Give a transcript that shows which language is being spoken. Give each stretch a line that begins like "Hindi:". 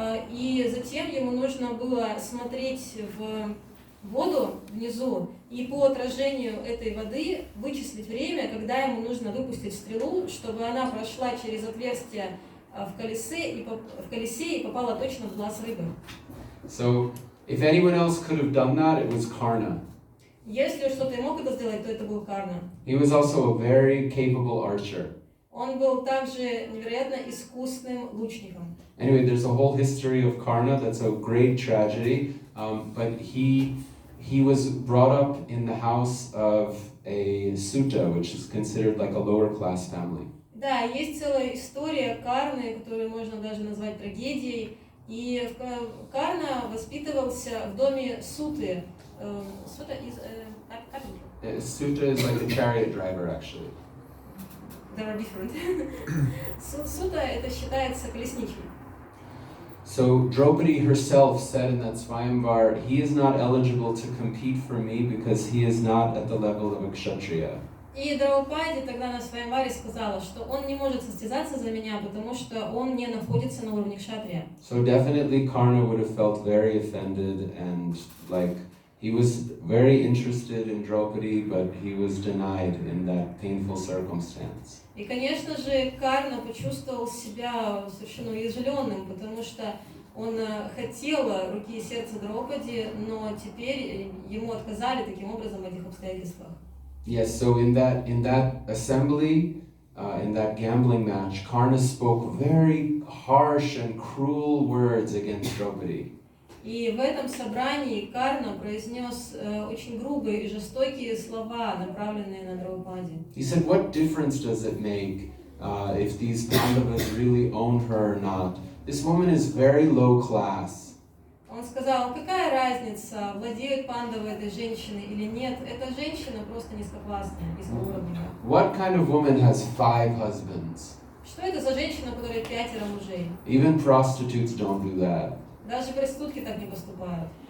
Russian: И затем ему нужно было смотреть в воду внизу и по отражению этой воды вычислить время, когда ему нужно выпустить стрелу, чтобы она прошла через отверстие в колесе и попала точно в глаз рыбы.
English: So, if anyone else could have done that, it was Karna.
Russian: Если что-то и мог это сделать, то это был Карна.
English: He was also a very capable archer.
Russian: Он был также невероятно искусным лучником.
English: Anyway, there's a whole history of Karna that's a great tragedy, but he was brought up in the house of a sutta, which is considered like a lower class family.
Russian: Да, есть целая история Карны, которую можно даже назвать трагедией. И Карна воспитывался в доме суты. Сута из carpenter.
English: Sutta is like a chariot driver, actually. They are different.
Russian: Сута это считается колесничим.
English: So Draupadi herself said in that Swayamvar, he is not eligible to compete for me because he is not at the level of a kshatriya.
Russian: И Драупади тогда на Сваямваре сказала, что он не может состязаться за меня, потому что он не находится на уровне кшатрия.
English: So definitely Karna would have felt very offended and like He was very interested in Draupadi, but he was denied in that painful circumstance.
Russian: И, конечно же, Карна почувствовал себя совершенно уязвленным, потому что он хотел руки и сердца Драупади, но теперь ему отказали таким образом в этих обстоятельствах.
English: Yes, so in that assembly, in that gambling match, Karna spoke very harsh and cruel words against Draupadi.
Russian: И в этом собрании Карна произнес очень грубые и жестокие слова, направленные на Драупади.
English: He said, "What difference does it make if these Pandavas really own her or not? This woman is very low class."
Russian: Он сказал, какая разница, владеют пандавы этой женщиной или нет, эта женщина просто низкоклассная, низкоуровневая.
English: What kind of woman has 5 husbands?
Russian: Что это за женщина, у которой 5 мужей?
English: Even prostitutes don't do that.
Russian: Даже проститутки так не поступают.